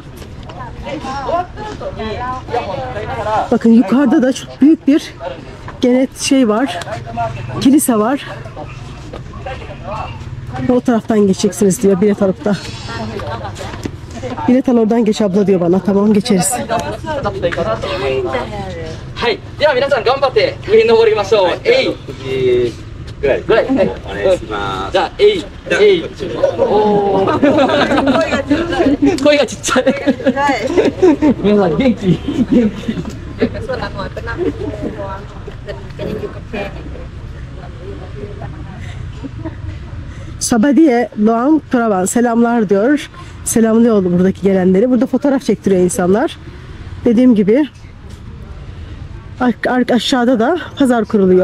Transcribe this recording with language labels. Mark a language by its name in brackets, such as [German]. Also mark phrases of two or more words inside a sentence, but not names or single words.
[Turkish] Bakın yukarıda da çok büyük bir var. Kilise var. O taraftan geçeceksiniz diyor bilet alıp da. Bilet al, oradan geç abla diyor bana. Tamam, geçeriz. [Japanese] はい、では皆さん頑張って上に登りましょう。えい。ぐらい。はい。お願いします。じゃあ、えい。えい。おー。声がちっちゃい。皆さん元気。元気。 [Turkish] Sabadiye Luang Prabang selamlar diyor. Selamlıyor buradaki gelenleri. Burada fotoğraf çektiriyor insanlar. Dediğim gibi aşağıda da pazar kuruluyor.